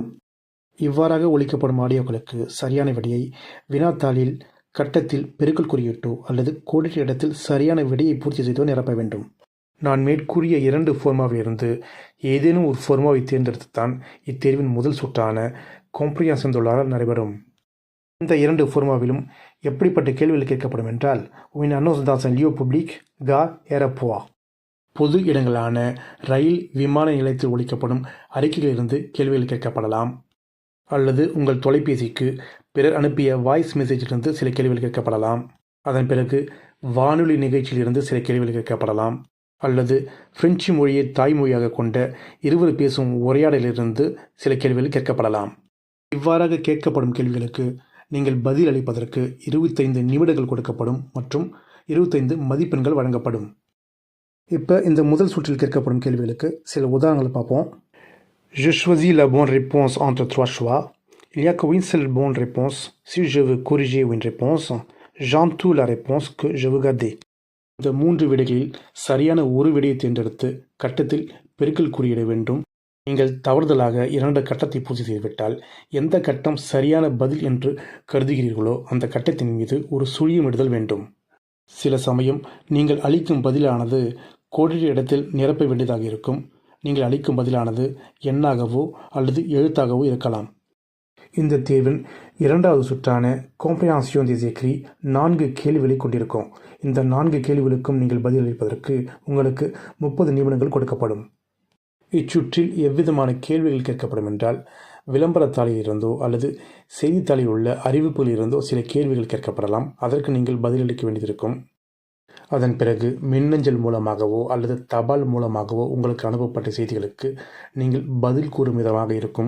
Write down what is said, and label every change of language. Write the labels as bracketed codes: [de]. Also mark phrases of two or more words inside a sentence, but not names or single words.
[ta] இவ்வாறாக ஒலிக்கப்படும் ஆடியோக்களுக்கு சரியான விடையை வினாத்தாளில் கட்டத்தில் பெருக்கல் குறியிட்டோ அல்லது கோடிட்ட இடத்தில் சரியான விடையை பூர்த்தி செய்தோ நிரப்ப வேண்டும். நான் மேற்கூறிய 2 ஃபார்மாவிலிருந்து ஏதேனும் ஒரு ஃபார்மாவை தேர்ந்தெடுத்துத்தான் இத்தேர்வின் முதல் சுற்றான [fr] compréhension orale [ta] நடைபெறும். இந்த 2 ஃபார்மாவிலும் எப்படிப்பட்ட கேள்விகள் கேட்கப்படும் என்றால் [fr] une annonce dans un lieu public, gare, aéroport. [ta] பொது இடங்களான ரயில், விமான நிலையத்தில் ஒலிக்கப்படும் அறிக்கைகளிலிருந்து கேள்விகள் கேட்கப்படலாம். அல்லது உங்கள் தொலைபேசிக்கு பிறர் அனுப்பிய [en] voice messageஇலிருந்து [ta] சில கேள்விகள் கேட்கப்படலாம். அதன் பிறகு வானொலி நிகழ்ச்சியிலிருந்து சில கேள்விகள் கேட்கப்படலாம். அல்லது பிரெஞ்சு மொழியை தாய்மொழியாக கொண்ட இருவர் பேசும் உரையாடலிலிருந்து சில கேள்விகள் கேட்கப்படலாம். இவ்வாறாக கேட்கப்படும் கேள்விகளுக்கு நீங்கள் பதில் அளிப்பதற்கு 25 நிமிடங்கள் கொடுக்கப்படும் மற்றும் 25 மதிப்பெண்கள் வழங்கப்படும். இப்போ இந்த முதல் சுற்றில் கேட்கப்படும் கேள்விகளுக்கு சில உதாரணங்களை பார்ப்போம். [fr] Je choisis la bonne réponse entre 3 choix. Il n'y a qu'une seule bonne réponse. Si je veux corriger une réponse, j'entoure la réponse que je veux garder. [ta] இந்த 3 விடைகளில் சரியான ஒரு விடையை தேர்ந்தெடுத்து கட்டத்தில் பெருக்கல் குறியிட வேண்டும். நீங்கள் தவறுதலாக 2 கட்டத்தை பூர்த்தி செய்துவிட்டால் எந்த கட்டம் சரியான பதில் என்று கருதுகிறீர்களோ அந்த கட்டத்தின் மீது ஒரு சுழியமிடுதல் வேண்டும். சில சமயம் நீங்கள் அளிக்கும் பதிலானது கோடிட்ட இடத்தில் நிரப்ப வேண்டியதாக இருக்கும். நீங்கள் அளிக்கும் பதிலானது எண்ணாகவோ அல்லது எழுத்தாகவோ இருக்கலாம். இந்த தேர்வின் இரண்டாவது சுற்றான [fr] compréhension des écrits [ta] 4 கேள்விகளை கொண்டிருக்கும். இந்த 4 கேள்விகளுக்கும் நீங்கள் பதிலளிப்பதற்கு உங்களுக்கு 30 நிமிடங்கள் கொடுக்கப்படும். இச்சுற்றில் எவ்விதமான கேள்விகள் கேட்கப்படும் என்றால் விளம்பரத்தாளில் இருந்தோ அல்லது செய்தித்தாளில் உள்ள அறிவிப்புகளில் இருந்தோ சில கேள்விகள் கேட்கப்படலாம். அதற்கு நீங்கள் பதிலளிக்க வேண்டியிருக்கும். அதன் பிறகு மின்னஞ்சல் மூலமாகவோ அல்லது தபால் மூலமாகவோ உங்களுக்கு அனுப்பப்பட்ட செய்திகளுக்கு நீங்கள் பதில் கூறும் விதமாக இருக்கும்.